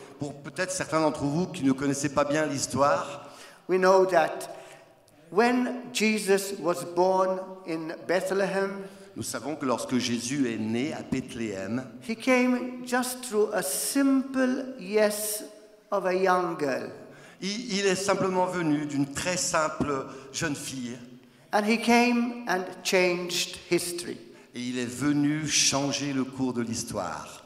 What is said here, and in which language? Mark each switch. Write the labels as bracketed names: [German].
[French] Pour peut-être certains d'entre vous qui ne connaissaient pas bien l'histoire, [English] we know that when Jesus was born in Bethlehem, [French] Nous savons que lorsque Jésus est né à Bethléem, [English] he came just through a simple yes of a young girl. [French] il est simplement venu d'une très simple jeune fille [English] And he came and changed history. [French] et il est venu changer le cours de l'histoire.